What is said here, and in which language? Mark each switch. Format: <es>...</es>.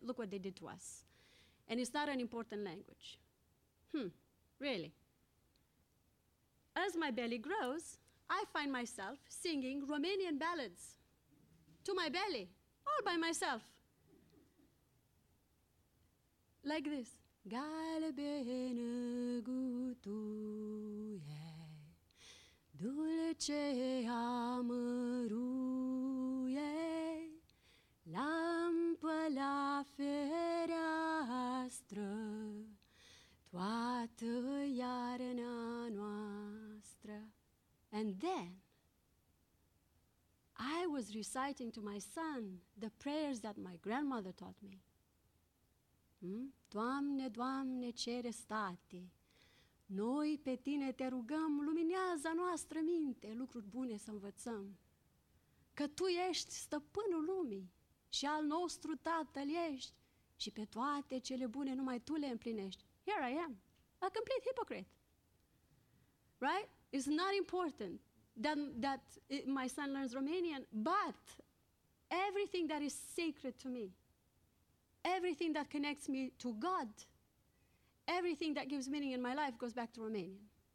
<en>Look what they did to us. And it's not an important language. Really? As my belly grows, I find myself singing Romanian ballads to my belly, all by myself. Like this.</en> <ro>Galbenă gutuie, dulce amăruie, lampă la fereastră, toată iarna noastră.</ro> <en>And then, I was reciting to my son the prayers that my grandmother taught me.</en> <ro>Doamne, Doamne, cere state, noi pe Tine te rugăm, luminează noastră minte, lucruri bune să învățăm. Că Tu ești stăpânul lumii și al nostru Tatăl ești și pe toate cele bune numai Tu le împlinești.</ro> <en>Here I am, a complete hypocrite. Right? It's not important that my son learns Romanian, but everything that is sacred to me, everything that connects me to God, everything that gives meaning in my life goes back to Romanian.</en>